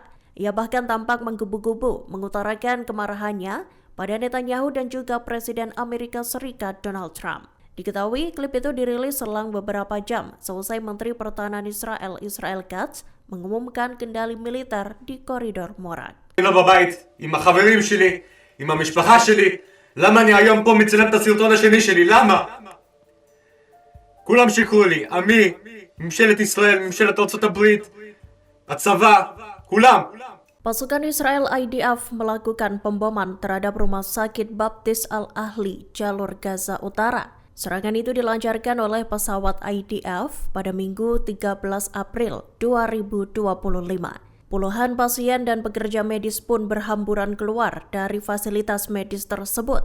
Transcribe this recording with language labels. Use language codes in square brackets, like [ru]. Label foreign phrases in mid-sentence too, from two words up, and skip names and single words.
[id] Ia bahkan tampak menggebu-gebu mengutarakan kemarahannya pada Netanyahu dan juga Presiden Amerika Serikat Donald Trump. Diketahui klip itu dirilis selang beberapa jam selesai Menteri Pertahanan Israel Katz mengumumkan kendali militer di koridor Morak. [he] לא בבית, עם החברים שלי, עם המשפחה שלי, למה אני היום פה מצלם את הסרטון השני שלי? למה? כולם שיקרו לי, עמי, ממשלת ישראל, ממשלת ארצות הברית, הצבא, כולם. [id] Pasukan Israel IDF melakukan pemboman terhadap Rumah Sakit Baptis Al-Ahli, jalur Gaza Utara. Serangan itu dilancarkan oleh pesawat IDF pada Minggu 13 April 2025. Puluhan pasien dan pekerja medis pun berhamburan keluar dari fasilitas medis tersebut.